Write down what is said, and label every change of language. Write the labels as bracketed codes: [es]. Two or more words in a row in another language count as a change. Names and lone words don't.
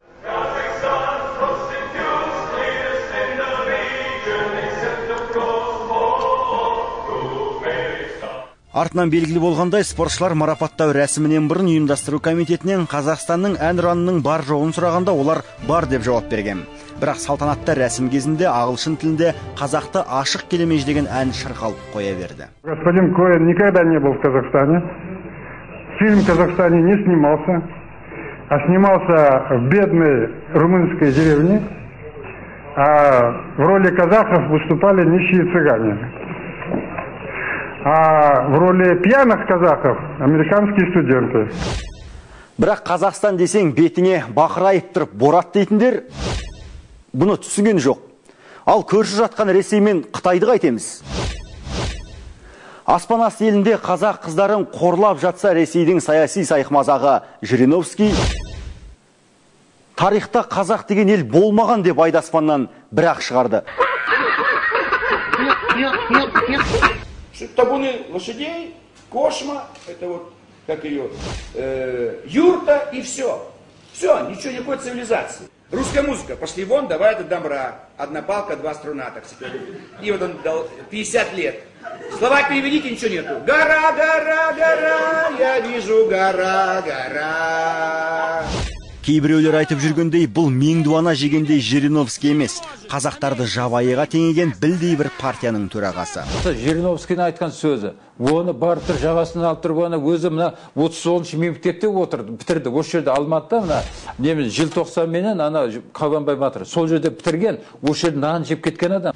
[kk] Артынан белгілі болғандай, спортшылар марапаттау рәсімінен бұрын ұйымдастыру комитетінен Қазақстанның әнұранының бар жоғын сұрағанда олар бар деп жауап берген. Бірақ салтанатта рәсім кезінде ағылшын тілінде қазақты ашық келемеж деген ән шырқалып қоя берді. [ru] Господин Коэн никогда не был в Казахстане. Фильм в Казахстане не снимался, а снимался в бедной румынской деревне, а в роли казахов выступали нищие цыгане. А в роли пьяных казахов американские студенты. [kk] Бірақ Қазақстан десең бетіне бақырайып тұрып Борат дейтіндер бұны түсінген жоқ. Ал көрші жатқан Ресей мен Қытайды қайтеміз. Аспан асты елінде қазақ қыздарын қорлап жатса Ресейдің саяси сайқымазағы Жириновский тарихта қазақ деген ел болмаған деп айдаспаннан бір-ақ шығарды. [ru] Табуны лошадей, кошма, это вот, как ее, юрта и все. Все, ничего, никакой цивилизации. Русская музыка, пошли вон, давай это домра. Одна палка, два струна, так сказать. И вот он дал 50 лет. Слова переведите, ничего нету. Гора, гора, гора, я вижу гора, гора. [kk] Кейбіреулер айтып жүргендей, бұл меңдуана жегендей Жириновский емес, қазақтарды жабайыға теңеген білдей бір партияның төрағасы. Жириновскийдің айтқан сөзі, оны барып тұр жағасынан алып тұрып, оны өзі мына 30-шы мемлекетте отырды, бітірді. Осы жерде Алматыда мына желтоқсан менен ана Қабанбай батыр сол жерде бітірген, осы жерде нан жеп кеткен адам.